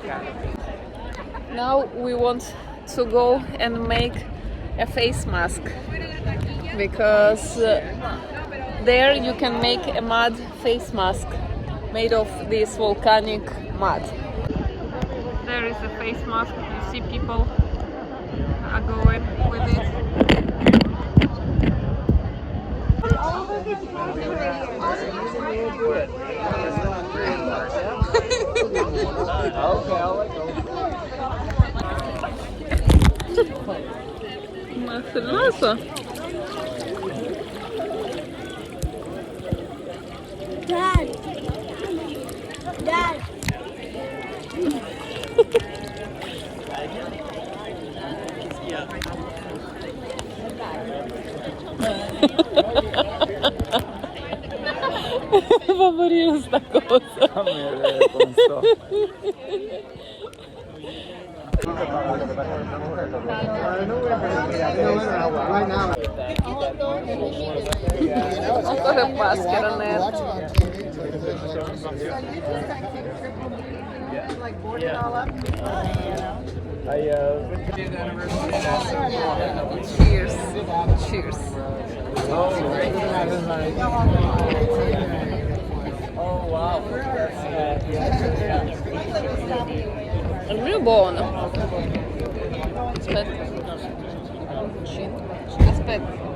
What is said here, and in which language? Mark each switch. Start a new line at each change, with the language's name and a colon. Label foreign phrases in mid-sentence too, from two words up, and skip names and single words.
English: Now we want to go and make a face mask, because there you can make a mud face mask made of this volcanic mud. There is a face mask. You see people are going with it.
Spanish: Más hermoso.
English: Dad.
Spanish: Va a morir esta cosa.
Italian: Ancora maschera nera.
English: Cheers. Cheers. Oh wow.
Italian: È really buono. Aspetta. Aspetta.